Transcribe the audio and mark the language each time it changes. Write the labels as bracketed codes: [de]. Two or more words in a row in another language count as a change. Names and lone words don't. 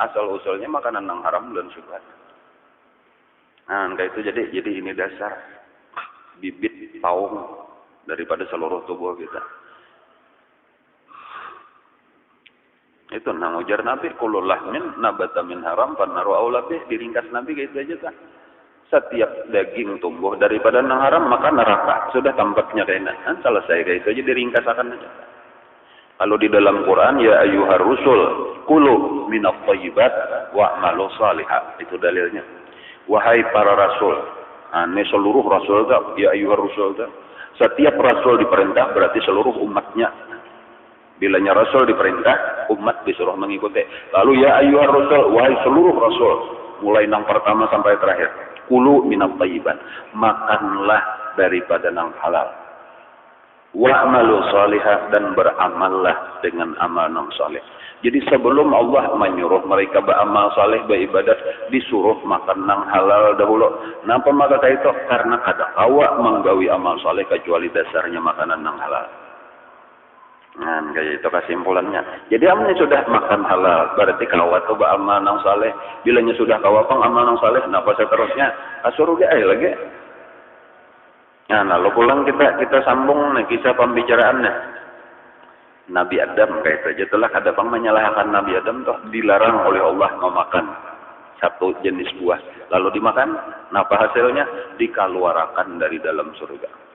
[bjn] Asal usulnya makanan nang haram dan syubhat. Nah, kayak itu jadi ini dasar bibit paung daripada seluruh tubuh kita. Itu nang ujar Nabi [ar] كل لحم نبت من حرام فالنار أولى به, [bjn] diringkas Nabi gitu aja kan. Setiap daging tumbuh daripada nang haram maka neraka. Sudah tampaknya kayaknya. Kan selesai kayak itu aja diringkas akan aja. Lalu di dalam Quran [ar] يا أيها الرسل كلوا من الطيبات واعملوا صالحا. [bjn] Itu dalilnya. Wahai para rasul. Nah, ini seluruh rasul tak [ar] يا أيها الرسل [bjn] tak. Setiap rasul diperintah berarti seluruh umatnya. Bilanya rasul diperintah, umat disuruh mengikuti. Lalu [ar] يا أيها الرسل, [bjn] wahai seluruh rasul, mulai nang pertama sampai terakhir. [ar] كلوا من الطيبات, [bjn] makanlah daripada nang halal. [ar] واعملوا صالحا, [bjn] dan beramallah dengan amal nang saleh. Jadi sebelum Allah menyuruh mereka beramal saleh, beribadat, disuruh makan nang halal dahulu. Napa maka itu? Karena kada kawa menggawi amal saleh kecuali dasarnya makanan nang halal. Nah, kayak itu kesimpulannya. Jadi amalnya sudah makan halal, berarti kawat tuh beramal nang saleh. Bilanya sudah kawat amal nang saleh, kenapa seterusnya? Surga lagi. Nah, lalu pulang kita sambung nih kisah pembicaraannya. Nabi Adam kayak saja telah ada bang menyalahkan Nabi Adam toh dilarang oleh Allah memakan satu jenis buah. Lalu dimakan, napa hasilnya? Dikeluarkan dari dalam surga.